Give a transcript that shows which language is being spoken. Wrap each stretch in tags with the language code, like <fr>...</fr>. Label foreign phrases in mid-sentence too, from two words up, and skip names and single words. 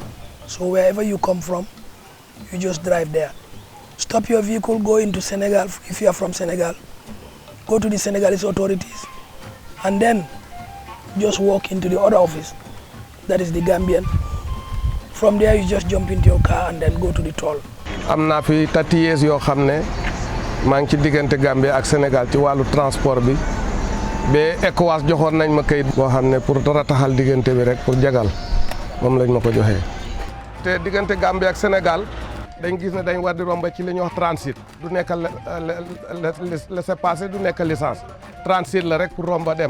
<en>So wherever you come from, you just drive there. Stop your vehicle, go into Senegal if you are from Senegal. Go to the Senegalese authorities, and then just walk into the other office. That is the Gambian. From there, you just jump into your car and then go to the toll.</en> <wo>am naa fi 30 years yoo xam ne maa ngi ci diggante Gambie ak Sénégal ci wàllu transport bi ba ECOWAS joxoon nañ ma kayit boo xam ne pour rataxal diggante bi rek pour jagal moom lañ ma ko joxee. te diggante Gambie ak Sénégal dañ gis ne dañ war di romba ci li ñuy wax transit du nekk laissez-passer du nekk licence transit la rek pour romba dem.</wo>